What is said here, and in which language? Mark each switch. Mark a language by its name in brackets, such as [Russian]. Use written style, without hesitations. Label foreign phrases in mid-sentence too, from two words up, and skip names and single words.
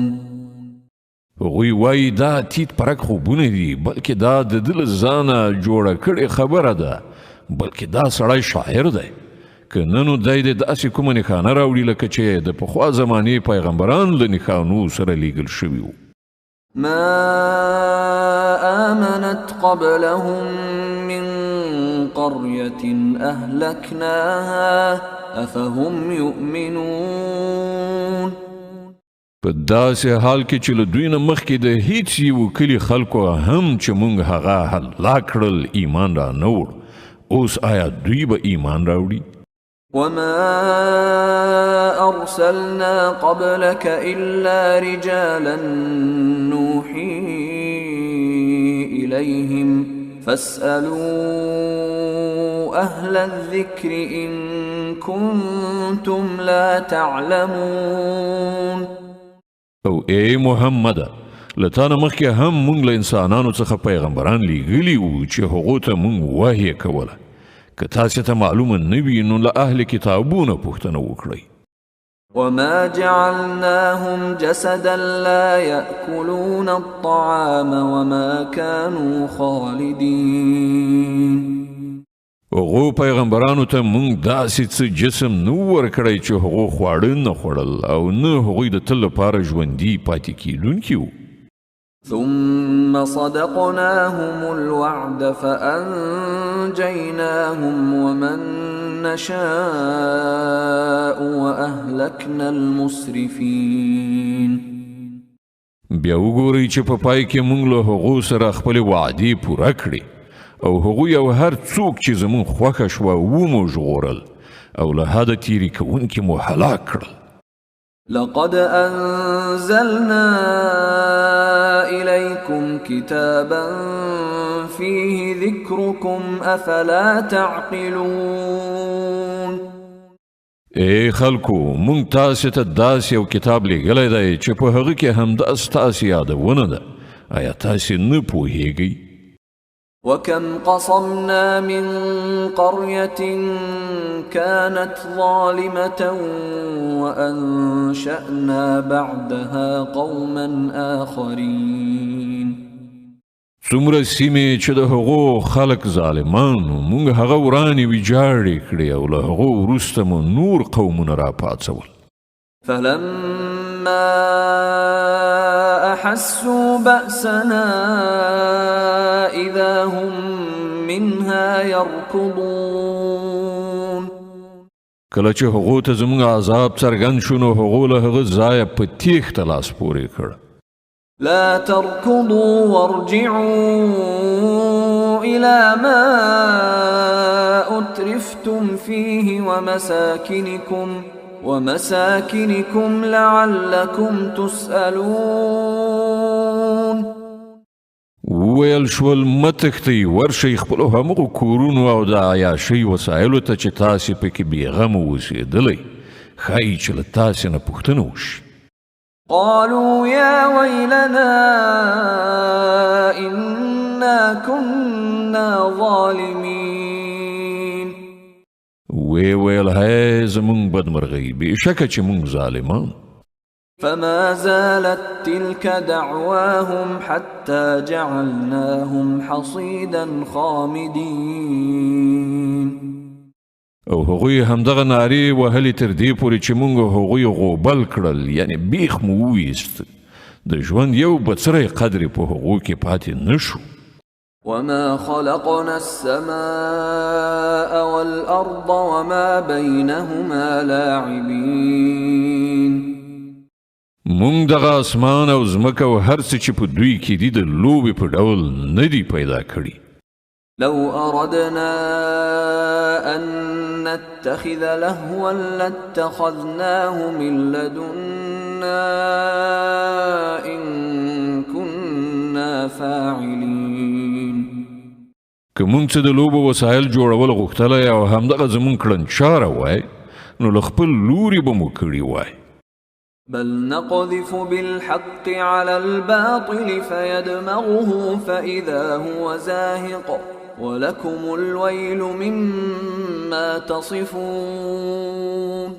[Pashto] هغوی وایي دا تیت پرک خوبونه دي بلکې دا د ده له ځانه جوړه کړې خبره ده بلکې دا سړی شاعر دی که نه نو دی د داسې کومه نښانه راوړي لکه چې د پخوا زمانې پیغمبران له نښانو سره لیږل شوي وو [Arabic] ما آمنت قبلهم من قرية أهلكناها أفهم يؤمنون [Pashto] په داسې حال کې چې له دوی نه مخکې د هیڅ یو کلي خلکو هم چې موږ هغه هلاک کړل ایمان را نه وړ اوس آیا دوی به ایمان راوړي [Arabic] وما أرسلنا قبلك إلا رجالا نوحي إليهم فاسألوا أهل الذكر إن كنتم لا تعلمون [Pashto] او ای محمد لتانه مخکې هم مونږ له انسانانو څخه پیغمبران لیږلي وو چې هغو ته مونږ وحی کوله که تاسې ته معلومه نه وي نو له اهل کتابونه پوښتنه وکړئ [Arabic] وما جعلناهم جسدا لا يأكلون الطعام وما كانوا خالدين [Pashto] هغو پیغمبرانو ته مونږ داسې څه جسم نه ورکړی چې هغو خواړه نه خوړل او نه هغوی د تل لپاره ژوندي پاتې کیدونکي وو [Arabic] ثم صدقناهم الوعد فأنجيناهم ومن نشاء وأهلكنا المسرفين [Pashto] بیا وګورئ چې په پای کې مونږ له هغو سره خپلې وعدې پوره کړې او هغوی او هر څوک چې زمون خوښه شوه ومو ژغورل او له حده تیرې کوونکي مو هلاک کړل [Arabic] لقد أنزلنا إليكم كتابا فيه ذكركم أفلا تعقلون [Pashto] ای خلکو مونږ تاسې ته داسې یو کتاب لیږلی دی چې په هغه کې همدا ستاسې یادونه ده آیا تاسې نه پوهیږئ [Arabic] وكم قصمنا من قرية كانت ظالمة وأنشأنا بعدها قوما آخرين [Pashto] څومره سیمې چې د هغو خلک ظالمانو موږ هغه ورانې ویجاړې کړې او له هغو وروسته مو نور قومونه راپاڅول. [Arabic] فلما أحسوا بأسنا إذا هم منها يركضون. [Pashto] کله چې هغو ته زموږ عذاب څرګند شو نو هغو له هغه ځایه په تیښته لاس پورې کړ. [Arabic] لا تركضوا وارجعوا إلى ما أترفتم فيه ومساكنكم لعلكم تسألون. [Pashto] ویل شول متښتئ ورشئ خپلو همغو کورونو او د عیاشۍ وسایلو ته چې تاسې پکې بېغمه اوسېدلی ښایي چې له تاسې نه پوښتنه وشي. [Arabic] قالوا يا ويلنا إنا كنا ظالمين. [Pashto] ویل هی زمونږ بدمرغۍ بېشکه چې مونږ ظالمان. [Arabic] فما زالت تلك دعواهم حتى جعلناهم حصيدا خامدين. [Pashto] او هغوی همدغه نارې وهلې تر دې پورې چې مونږ هغوی غوبل کړل، یعنی بیخ مو وویست. د ژوند یو بڅری قدر په هغو کې پاتې نشو. [Arabic] وما خلقنا السماء والأرض وما بينهما لاعبين. [Pashto] مونږ دغه اسمان او ځمکه او هر څه چې په دوی کې دي د لوبې په ډول نه دي پیدا کړي. [Arabic] لو أردنا أن نتخذ لهوا لاتخذناه من لدنا إن كنا فاعلين. [Pashto] که مونږ څه د لوبو وسایل جوړول غوښتلی او همدغه زمونږ کړنچاره وای نو له خپل لوري به مو کړي وای. [Arabic] بل نقذف بالحق على الباطل فيدمغه فإذا هو زاهق ولكم الويل مما تصفون.